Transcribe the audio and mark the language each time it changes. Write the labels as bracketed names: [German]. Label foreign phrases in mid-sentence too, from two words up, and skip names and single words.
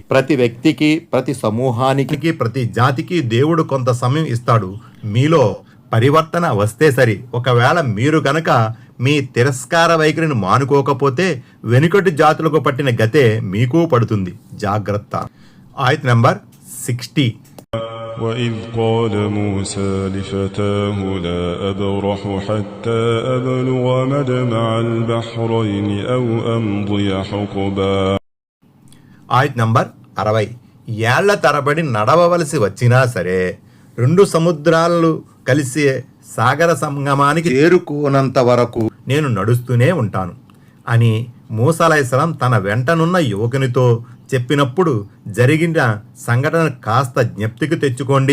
[Telugu] ప్రతి వ్యక్తికి, ప్రతి సమూహానికి, ప్రతి జాతికి దేవుడు కొంత సమయం ఇస్తాడు. మీలో పరివర్తన వస్తే సరి. ఒకవేళ మీరు గనక మీ తిరస్కార వైఖరిని మానుకోకపోతే వెనుకటి జాతులకు పట్టిన గతే మీకు పడుతుంది. జాగ్రత్త. ఆయత్ నంబర్ 60. [Arabic] وإذ قال موسى لفتاه لا أبرح حتى أبلغ مجمع البحرين أو أمضي حقبا. [Telugu] ఆయత్ నంబర్ 60. ఏళ్ల తరబడి నడవవలసి వచ్చినా సరే, రెండు సముద్రాలు కలిసి సాగర సంగమానికి చేరుకోనంత వరకు నేను నడుస్తూనే ఉంటాను అని మూసా అలైహిస్సలాం తన వెంటనున్న యువకునితో చెప్పినప్పుడు జరిగిన సంఘటన కాస్త జ్ఞప్తికి తెచ్చుకోండి.